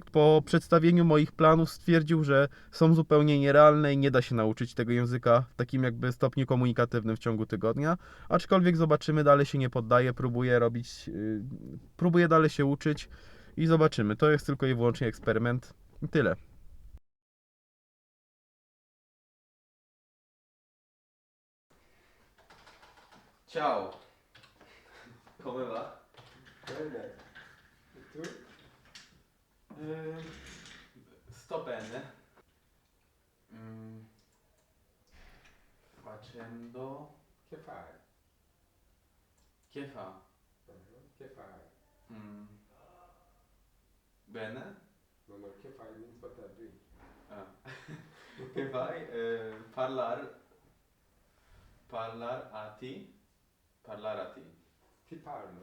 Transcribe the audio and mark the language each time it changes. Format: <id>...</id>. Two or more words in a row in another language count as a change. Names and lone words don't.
<pl>Po przedstawieniu moich planów stwierdził, że są zupełnie nierealne i nie da się nauczyć tego języka w takim jakby stopniu komunikatywnym w ciągu tygodnia. Aczkolwiek zobaczymy, dalej się nie poddaję, próbuję dalej się uczyć i zobaczymy. To jest tylko i wyłącznie eksperyment. I tyle.</pl> <it>Ciao. Come va? Bene. E tu? Sto bene. Facendo. Che fai? Che fa? Che fai? Bene?</it> <en>No, no,</en> <it>che fai</it> <en>means what I do.</en> <it>Ah. Che fai? Parlar a ti? Parlare a ti. Ti parlo.</it>